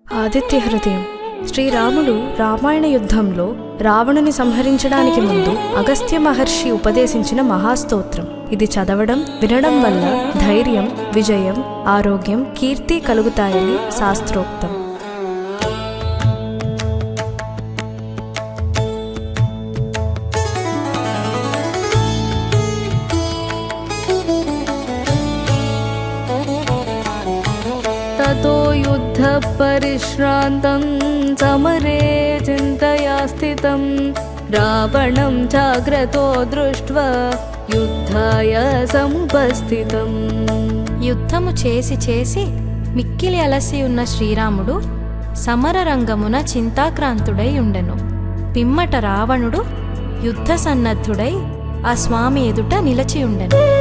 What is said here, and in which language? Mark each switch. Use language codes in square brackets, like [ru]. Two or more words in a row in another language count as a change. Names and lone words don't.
[te] ఆదిత్య హృదయం. శ్రీరాముడు రామాయణ యుద్ధంలో రావణుని సంహరించడానికి ముందు అగస్త్య మహర్షి ఉపదేశించిన మహాస్తోత్రం. ఇది చదవడం వినడం వల్ల ధైర్యం, విజయం, ఆరోగ్యం, కీర్తి కలుగుతాయని శాస్త్రోక్తం. [sa] ततो युद्ध परिश्रान्तं समरे चिन्तया स्थितं रावणं जाग्रतो दृष्ट्वा యుద్ధాయ సముపస్థితం. [te] యుద్ధము చేసి చేసి మిక్కిలి అలసి ఉన్న శ్రీరాముడు సమరరంగమున చింతాక్రాంతుడై ఉండెను. పిమ్మట రావణుడు యుద్ధ సన్నద్ధుడై ఆ స్వామి ఎదుట నిలచియుండెను.